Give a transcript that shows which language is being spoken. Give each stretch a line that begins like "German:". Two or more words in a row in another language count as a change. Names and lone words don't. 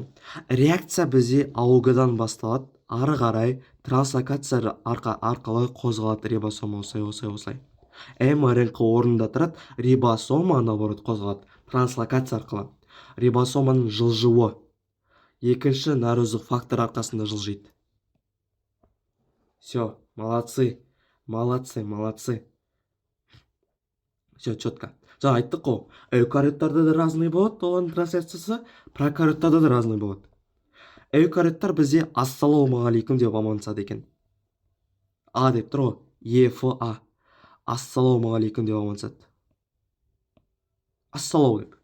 Kazakh: Реакция бізде АУГ-дан басталады, ары қарай транслокация арқылы қозғалады рибосома осылай. МРН орнында тұрады, рибосома наоборот қозғалады транслокация арқылы. Рибосоманың жылжуы екінші нәрөздік фактор арқасында жылжиды.
Russian: Все, молодцы. Все, четко.
Kazakh: Жаңа айттық қой, эукариоттарда да разный болады, олардың трансляциясы, прокариоттарда да разный болады. Эукариоттар бізде ассалаумағалейкум деп амандасады екен. А деп тұр ғой, ЕФА. Ассалаумағалейкум деп амандасады. Ассалау деп.